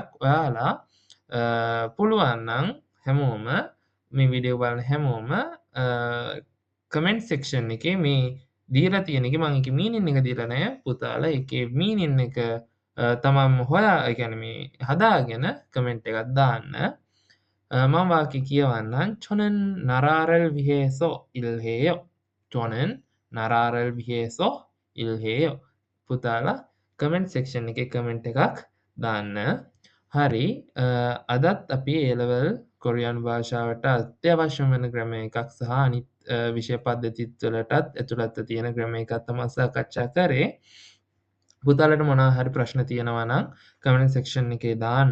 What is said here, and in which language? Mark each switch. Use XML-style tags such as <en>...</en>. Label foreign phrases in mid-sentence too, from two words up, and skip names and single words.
<si>ඔයාලා පුළුවන් නම් හැමෝම මේ වීඩියෝ බලන හැමෝම</si> <en>comment section</en> <si>එකේ මේ දීලා තියෙන එකේ මම ඒකේ මීනින් එක දීලා නැහැ පුතාලා. ඒකේ මීනින් එක තමන්ම හොයා ඒ කියන්නේ මේ හදාගෙන කමෙන්ට් එකක් දාන්න. මම වාක්‍ය කියවන්නම්.</si> <ko>저는 나라를 위해서 일해요. 저는 나라를 위해서 일해요.</ko> <si>පුතාලා</si> <en>comment section</en> <si>එකේ කමෙන්ට් එකක් දාන්න. හරි. අදත් අපි A level කොරියානු භාෂාවට අත්‍යවශ්‍යම වෙන grammar එකක් සහ අනිත් විෂය පද්ධතිත් වලටත් ඇතුළත්ව තියෙන grammar එකක් තමයි සාකච්ඡා කරේ. පුතාලට මොනවා හරි ප්‍රශ්න තියෙනවා නම්</si> <en>comment section</en> <si>එකේ දාන්න.</si>